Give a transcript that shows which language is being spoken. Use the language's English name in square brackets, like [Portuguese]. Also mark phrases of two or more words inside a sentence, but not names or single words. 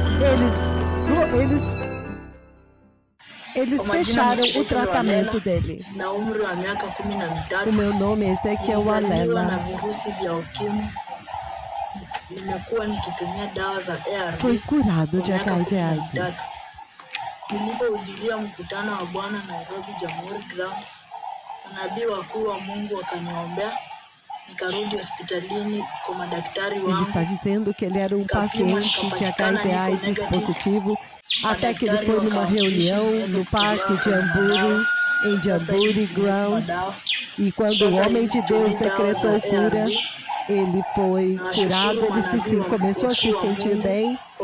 [Portuguese] Eles fecharam o tratamento dele. O meu nome é Ezequiel Walela. Foi curado de HIV/AIDS. [Swahili] Nilipohudhuria mkutano wa Bwana Nairobi Jamhuri Ground, manabii wakuu wa Mungu wakaniombea, nikarudi hospitalini kwa madaktari wangu. [Portuguese] Ele está dizendo que ele era um paciente de HIV/AIDS positivo, até que ele foi numa reunião no parque de Jamburi, em Jamburi Grounds, e quando o homem de Deus decretou cura, ele foi curado, ele começou a se sentir bem.